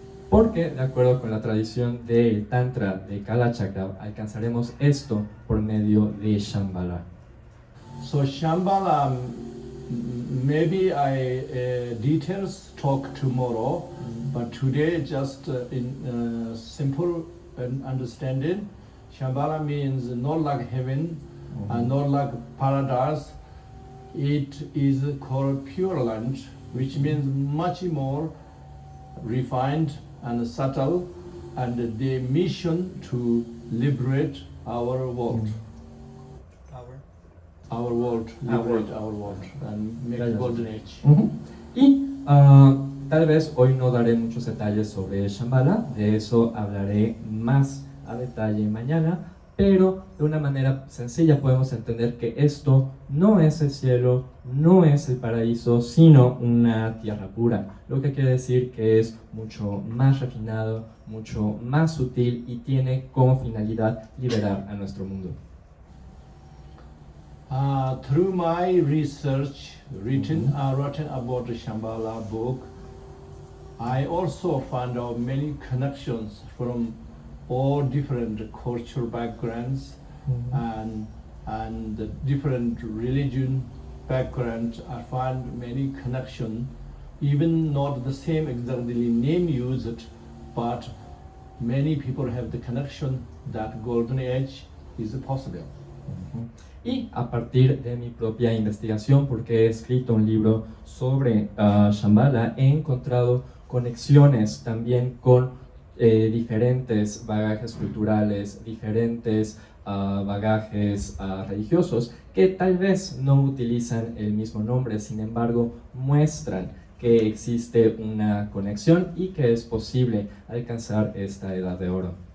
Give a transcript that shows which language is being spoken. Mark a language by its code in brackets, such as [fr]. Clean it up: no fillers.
[es] Porque, de acuerdo con la tradición del Tantra de Kalachakra, alcanzaremos esto por medio de Shambhala. [en] So Shambhala, maybe details talk tomorrow, but today just in simple understanding, Shambhala means not like heaven and not like paradise. It is called Pure Land, which means much more refined and subtle, and the mission to liberate our world. Our world, liberate our world, and make a golden age. [es] Y tal vez hoy no daré muchos detalles sobre Shambhala, de eso hablaré más a detalle mañana, pero de una manera sencilla podemos entender que esto no es el cielo, no es el paraíso, sino una tierra pura, lo que quiere decir que es mucho más refinado, mucho más sutil y tiene como finalidad liberar a nuestro mundo. [en] Through my research written about the Shambhala book, I also found out many connections from all different cultural backgrounds and the different religion background. I find many connection, even not the same exactly name used, but many people have the connection that golden age is possible. [es] Y a partir de mi propia investigación, porque he escrito un libro sobre Shambhala, he encontrado conexiones también con diferentes bagajes culturales, diferentes bagajes religiosos que tal vez no utilizan el mismo nombre, sin embargo muestran que existe una conexión y que es posible alcanzar esta edad de oro.